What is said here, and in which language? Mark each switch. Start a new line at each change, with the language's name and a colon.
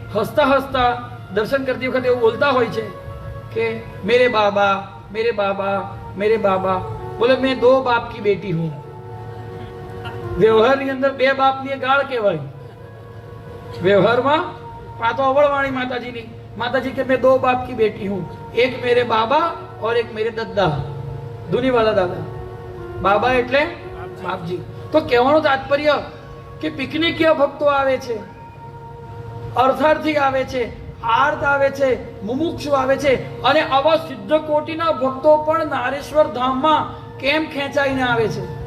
Gujarati: હસતા હસતા દર્શન કરતી વખતે એવું બોલતા હોય છે કે
Hindi: મેરે બાબા મેરે બાબા મેરે બાબા. બોલે મેં 2 બાપ કી બેટી હું.
Gujarati: વ્યવહારની અંદર 2 બાપની ગાળ કહેવાય વ્યવહારમાં. આ તો અવળવાણી માતાજીની. માતાજી કે
Hindi: मैं 2 बाप की बेटी हूँ, एक मेरे बाबा और एक मेरे दद्दा.
Gujarati: ધુનીવાલા દાદા. બાબા એટલે બાપજી. તો કહેવાનું તાત્પર્ય કે પિકનિકીય ભક્તો આવે છે, અર્થાર્થી આવે છે, આર્ત આવે છે, મુમુક્ષુ આવે છે, અને આવા સિદ્ધ કોટીના ભક્તો પણ નારેશ્વર ધામમાં કેમ ખેંચાઈને આવે છે?